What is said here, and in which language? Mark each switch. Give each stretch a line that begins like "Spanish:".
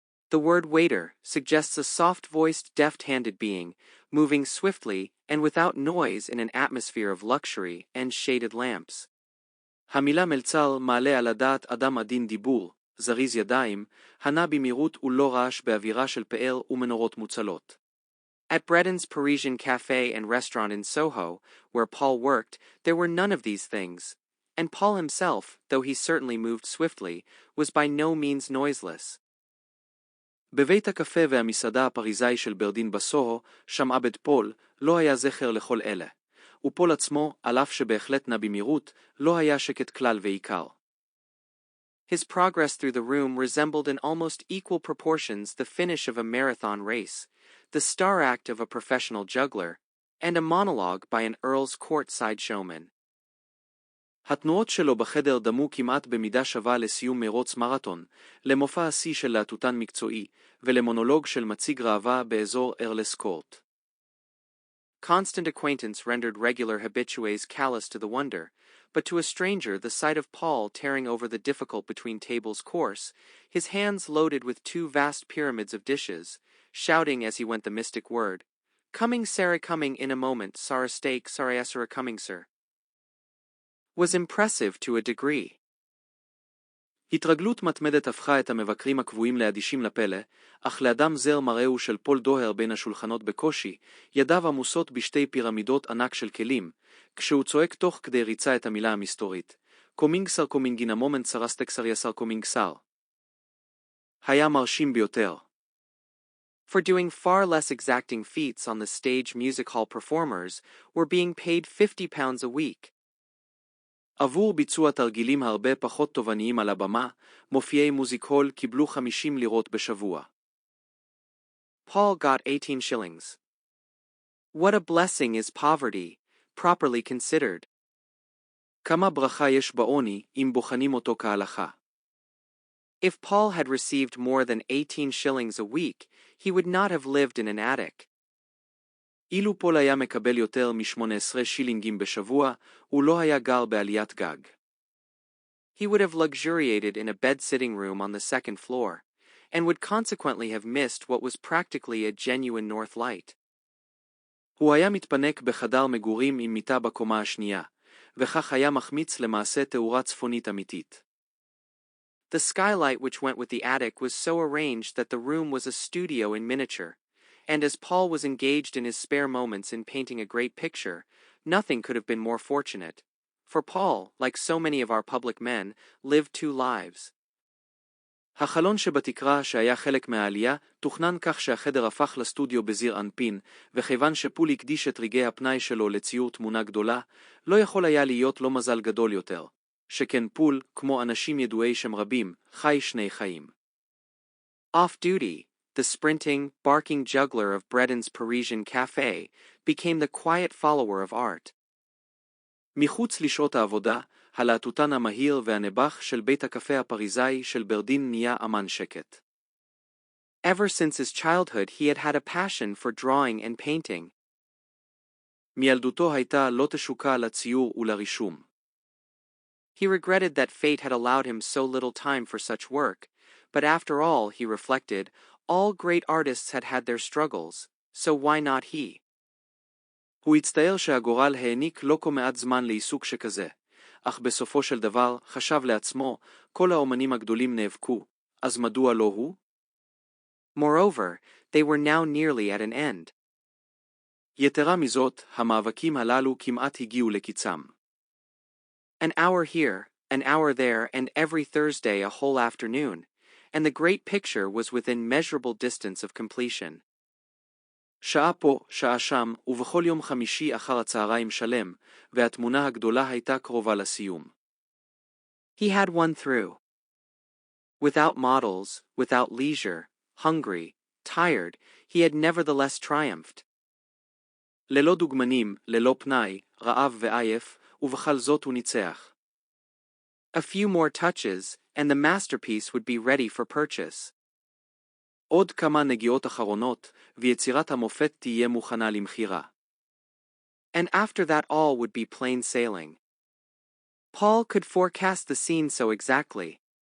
English: The word waiter suggests a soft-voiced, deft-handed being, moving swiftly and without noise in an atmosphere of luxury and shaded lamps.
Hebrew: המילה מלצר מעלה על הדעת אדם עדין דיבור, זריז ידיים, הנע במהירות ולא רעש באווירה של פאר ומנורות מוצלות.
English: At Breden's Parisian cafe and restaurant in Soho, where Paul worked, there were none of these things, and Paul himself, though he certainly moved swiftly, was by no means noiseless.
Hebrew: בבית הקפה והמסעדה הפריזאי של ברדין בסוהו, שם עבד פול, לא היה זכר לכל אלה. ופול עצמו, על אף שבהחלט נע במהירות, לא היה שקט כלל ועיקר.
English: His progress through the room resembled in almost equal proportions the finish of a marathon race, the star act of a professional juggler, and a monologue by an Earl's Court-side showman.
Hebrew: התנועות שלו בחדר דמו כמעט במידה שווה לסיום מרוץ מרתון, למופע השיא של להטוטן מקצועי, ולמונולוג של מציג ראווה באזור ארלס קורט.
English: Constant acquaintance rendered regular habitués callous to the wonder, but to a stranger the sight of Paul tearing over the difficult between-tables course, his hands loaded with two vast pyramids of dishes, shouting as he went the mystic word, "Coming, Sarah, coming in a moment, Sarah steak, Sarah coming, sir," was impressive to a degree.
Hebrew: התרגלות מתמדת הפכה את המבקרים הקבועים לאדישים לפלא, אך לאדם זר מראהו של פול דוהר בין השולחנות בקושי, ידיו עמוסות בשתי פירמידות ענק של כלים, כשהוא צועק תוך כדי ריצה את המילה המסתורית,
English: קומינגסר קומינגין המומנט סרסטקסר יסר קומינגסר.
Hebrew: היה מרשים ביותר.
English: For doing far less exacting feats on the stage music hall performers were being paid £50 a week.
Hebrew: עבור ביצוע תרגילים הרבה פחות תובעניים על הבמה, מופיעי מוזיקול קיבלו 50 לירות בשבוע.
English: Paul got 18 shillings. What a blessing is poverty, properly considered.
Hebrew: כמה ברכה יש בעוני, אם בוחנים אותו כהלכה.
English: If Paul had received more than 18 shillings a week, he would not have lived in an attic.
Hebrew: אילו פול היה מקבל יותר מ-18 שילינגים בשבוע, הוא לא היה גר בעליית גג.
English: He would have luxuriated in a bed-sitting room on the second floor, and would consequently have missed what was practically a genuine north light.
Hebrew: הוא היה מתפנק בחדר מגורים עם מיטה בקומה השנייה, וכך היה מחמיץ למעשה תאורה צפונית אמיתית.
English: The skylight which went with the attic was so arranged that the room was a studio in miniature, and as Paul was engaged in his spare moments in painting a great picture, nothing could have been more fortunate. For Paul, like so many of our public men, lived two lives.
Hebrew: החלון שבתקרה שהיה חלק מהעלייה תוכנן כך שהחדר הפך לסטודיו בזיר אנפין, וכיוון שפול הקדיש את רגעי הפנאי שלו לציור תמונה גדולה, לא יכול היה להיות לו מזל גדול יותר. שכן פול, כמו אנשים ידועי שם רבים, חי שני חיים.
English: Off duty, the sprinting, barking juggler of Breden's Parisian cafe became the quiet follower of art.
Hebrew: מחוץ לשעות העבודה, הלהטוטן המהיר והנבח של בית הקפה הפריזאי של ברדין נהיה אמן שקט.
English: Ever since his childhood he had had a passion for drawing and painting.
Hebrew: מילדותו הייתה לא תשוקה לציור ולרישום.
English: He regretted that fate had allowed him so little time for such work, but after all, he reflected, all great artists had had their struggles, so why not he?
Hebrew: הוא הצטער שהגורל העניק לא כה מעט זמן לעיסוק שכזה, אך בסופו של דבר חשב לעצמו, כל האומנים הגדולים נאבקו, אז מדוע לא הוא?
English: Moreover, they were now nearly at an end.
Hebrew: יתרה מזאת, המאבקים הללו כמעט הגיעו לקיצם.
English: An hour here, an hour there, and every Thursday a whole afternoon, and the great picture was within measurable distance of completion.
Hebrew: שעה פה, שעה שם, ובכל יום חמישי אחר הצהריים שלם, והתמונה הגדולה הייתה קרובה לסיום.
English: He had won through. Without models, without leisure, hungry, tired, he had nevertheless triumphed.
Hebrew: ללא דוגמנים, ללא פנאי, רעב ועייף, ובכל זאת הוא ניצח.
English: A few more touches, and the masterpiece would be ready for purchase.
Hebrew: עוד כמה נגיעות אחרונות, ויצירת המופת תהיה מוכנה למכירה.
English: And after that all would be plain sailing. Paul could forecast the scene so exactly.